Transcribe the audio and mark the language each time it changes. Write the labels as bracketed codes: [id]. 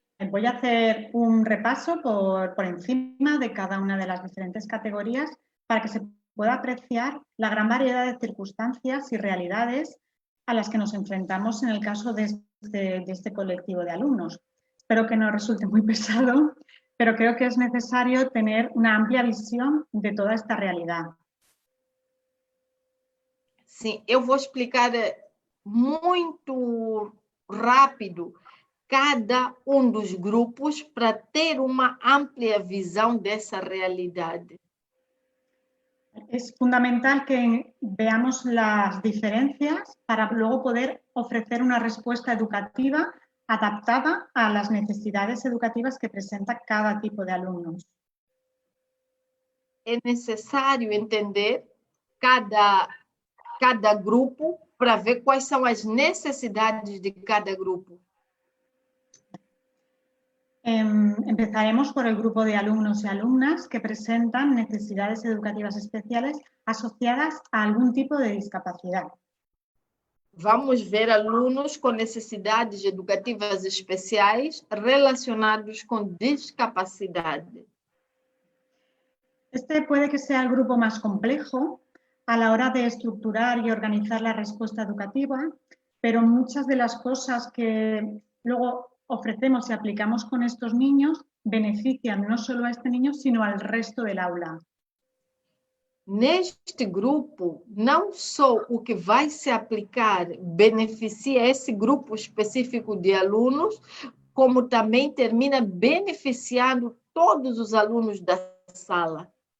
[es] Voy a hacer un repaso por encima de cada una de las diferentes categorías para que se pueda apreciar la gran variedad de circunstancias y realidades a las que nos enfrentamos en el caso de este colectivo de alumnos. Espero que no resulte muy pesado, pero creo que es necesario tener una amplia visión de toda esta realidad. [pt] Sim, eu vou explicar muito rápido cada dos grupos para ter uma ampla visão dessa realidade. [es] Es fundamental que veamos las diferencias para luego poder ofrecer una respuesta educativa adaptada a las necesidades educativas que presenta cada tipo de alumnos. [pt] É necessário entender cada grupo para ver quais são as necessidades de cada grupo. [es] Empezaremos por el grupo de alumnos y alumnas que presentan necesidades educativas especiales asociadas a algún tipo de discapacidad. [pt] Vamos ver alunos com necessidades educativas especiais relacionados com discapacidade. [es] Este puede que sea el grupo más complejo a la hora de estructurar y organizar la respuesta educativa, pero muchas de las cosas que luego ofrecemos y aplicamos con estos niños benefician no solo a este niño, sino al resto del aula. [pt] Neste grupo, não só o que vai se aplicar beneficia esse grupo específico de alunos, como também termina beneficiando todos os alunos da sala.